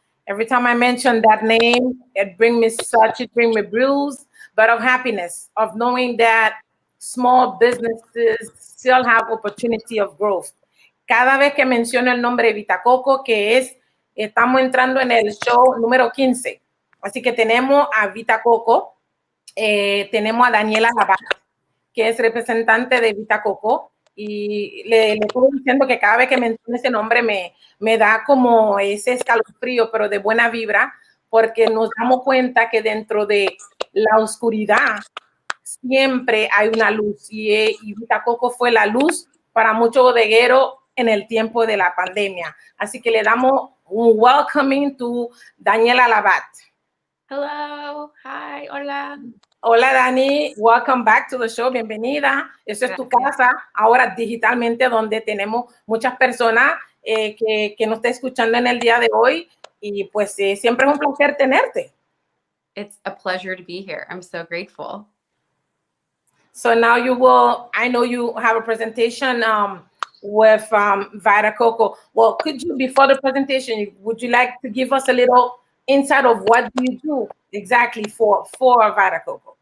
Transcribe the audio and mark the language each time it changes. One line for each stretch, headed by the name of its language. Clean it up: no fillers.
English: Every time I mention that name, it brings me bruise, but of happiness, of knowing that small businesses still have opportunity of growth.
Spanish: Cada vez que menciono el nombre de Vita Coco, estamos entrando en el show número 15. Así que tenemos a Vita Coco, tenemos a Daniela Labat, que es representante de Vita Coco, y le estoy diciendo que cada vez que menciono ese nombre me da como ese escalofrío, pero de buena vibra, porque nos damos cuenta que dentro de la oscuridad siempre hay una luz, y Vita Coco fue la luz para muchos bodegueros en el tiempo de la pandemia. Así que le damos un
English: welcoming to
Spanish: Daniela Labat.
English: Hello, hi,
Spanish: hola. Hola
English: Dani, welcome back to the show,
Spanish: bienvenida. Eso es tu casa, ahora digitalmente, donde tenemos muchas personas que nos está escuchando en el día de hoy, y pues siempre es un placer tenerte.
English: It's a pleasure to be here. I'm so grateful. So now I know you have a presentation with Vita Coco. Well, could you, before the presentation, would you like to give us a little insight of what do you do exactly for Vita Coco?